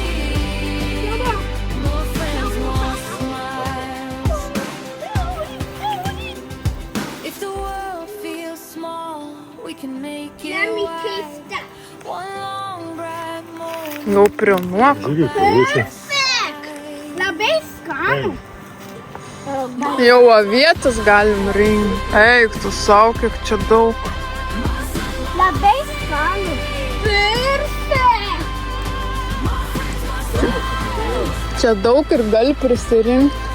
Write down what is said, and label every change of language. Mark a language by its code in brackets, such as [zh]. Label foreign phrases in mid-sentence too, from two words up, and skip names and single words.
[en] More friends, more smiles. If the world feels small, we can make it wide. One long bright morning. [ru] Ну, прямок. [lt] Labai skanu. Jau avietas galim rinkti. Eik, tu sau, kiek čia daug. Labai skanu. Perfect. Čia daug ir gali prisirinkti.